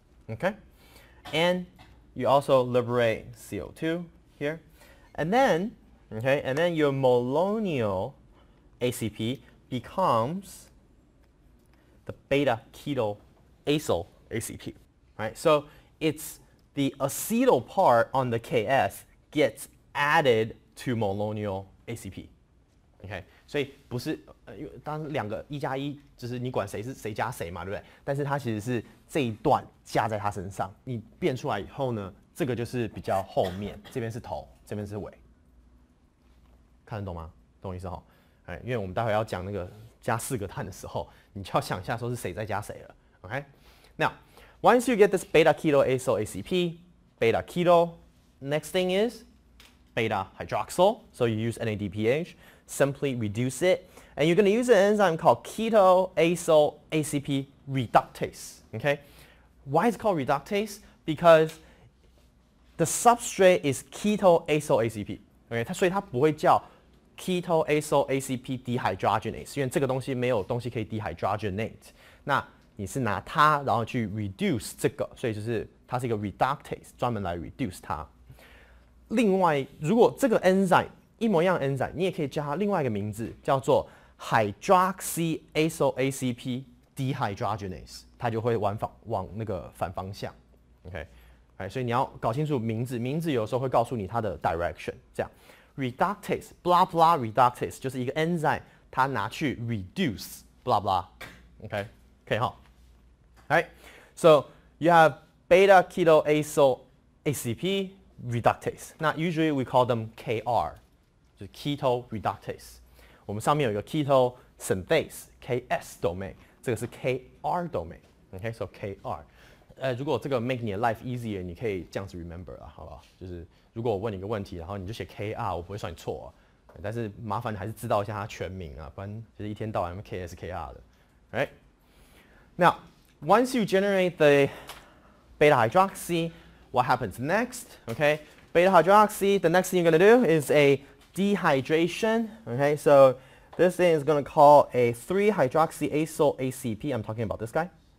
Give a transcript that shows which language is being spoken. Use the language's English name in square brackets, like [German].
[English] Okay, and you also liberate CO2 here, and then your molonial ACP becomes the beta keto acyl ACP. Right, so it's the acetyl part on the Ks gets added to molonial ACP. [Chinese] OK， 所以不是当两个1加1就是你管谁是谁加谁嘛，对不对？但是它其实是这一段加在它身上，你变出来以后呢，这个就是比较后面，这边是头，这边是尾，看得懂吗？懂我意思哈？哎，因为我们待会要讲那个加4个碳的时候，你就要想一下说是谁在加谁了。 [English] OK， now once you get this beta keto acyl ACP, beta keto, next thing is beta hydroxyl. So you use NADPH, simply reduce it, and you're going to use an enzyme called keto acyl ACP reductase. Okay, why is it called reductase? Because the substrate is keto acyl ACP. [Chinese] Okay, 所以它不会叫 keto acyl ACP dehydrogenase， 因为这个东西没有东西可以 dehydrogenate。那你是拿它，然后去 reduce 这个，所以就是它是一个 reductase， 专门来 reduce 它。另外，如果这个 enzyme 一模一样的 enzyme， 你也可以叫它另外一个名字，叫做 hydroxy acyl ACP dehydrogenase， 它就会往那个反方向。 OK， 所以你要搞清楚名字，名字有时候会告诉你它的 direction。这样 reductase blah blah reductase 就是一个 enzyme， 它拿去 reduce blah blah。 [English] OK， [Chinese] 可以哈。 [English] Alright, so you have beta keto acyl ACP reductase. Now usually we call them KR, [Chinese] 就是 [English] keto reductase. [Chinese] 我们上面有一个 keto synthase KS domain， 这个是 KR domain. [English] Okay, so KR. [Chinese] 如果这个 [English] make [Chinese] 你的 [English] life easier， [Chinese] 你可以这样子 [English] remember [Chinese] 啊，好不好？就是如果我问你一个问题，然后你就写 KR， 我不会算你错啊。但是麻烦你还是知道一下它全名啊，不然就是一天到晚 KS KR 的。 [English] Right? Now, once you generate the beta hydroxy, what happens next? Okay, beta hydroxy, the next thing you're going to do is a dehydration. Okay, so this thing is going to call a 3-hydroxyacyl ACP. I'm talking about this guy.